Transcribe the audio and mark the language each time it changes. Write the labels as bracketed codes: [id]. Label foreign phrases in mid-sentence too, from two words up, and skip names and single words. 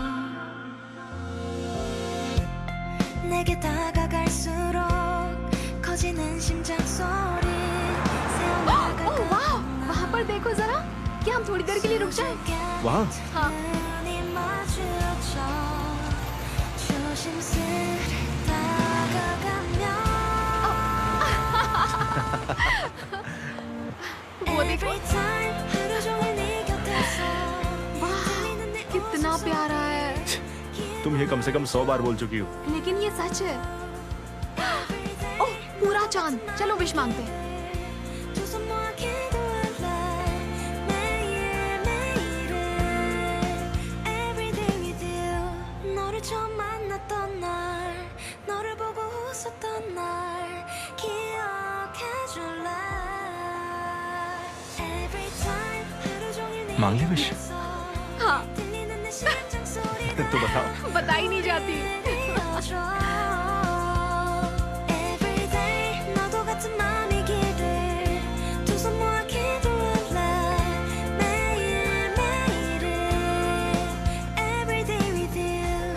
[ko] 내게 다가갈수록 커지는 심장 소리 새어나갈 [hi] ओह वाह, वहाँ पर देखो जरा। क्या हम थोड़ी देर के लिए रुक जाएं? वहाँ? हाँ। [ko] 눈이 마주쳐 조심스레 다가가면 [hi] वो देखो। वाह, कितना प्यारा है। तुम ये कम से कम 100 बार बोल चुकी हो। लेकिन ये सच है। ओह, पूरा चांद। चलो विश मांगते हैं। [ko] 처음 만났던 날 너를 보고 웃었던 날 기억해줄래 [en] Every time [ko] 하루 종일 [hi] मांग ली विश? हाँ। [ko] 들리는 내 심장 소리 [hi] तो बताओ। बताई नहीं जाती। [en] Every day [ko] 너도 같은 마음이기를 두 손 모아 기도할래 매일매일을 [en] Every day with you